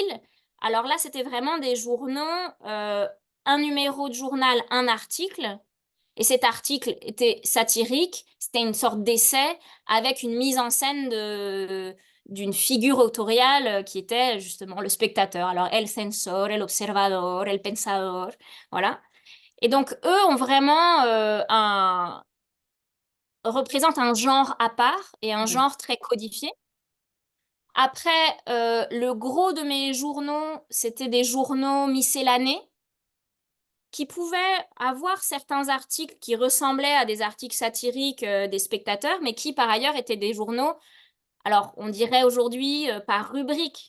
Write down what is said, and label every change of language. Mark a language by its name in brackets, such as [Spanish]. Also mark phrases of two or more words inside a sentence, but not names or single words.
[French] Alors là, c'était vraiment des journaux, un numéro de journal, un article. Et cet article était satirique, c'était une sorte d'essai avec une mise en scène d'une figure autoriale qui était justement le spectateur. Alors, [Spanish] el censor, el observador, el pensador, [French] voilà. Et donc, eux ont vraiment représentent un genre à part et un Ouais, genre très codifié. Après, le gros de mes journaux, c'était des journaux miscellanés qui pouvaient avoir certains articles qui ressemblaient à des articles satiriques des spectateurs, mais qui par ailleurs étaient des journaux, alors on dirait aujourd'hui par rubrique.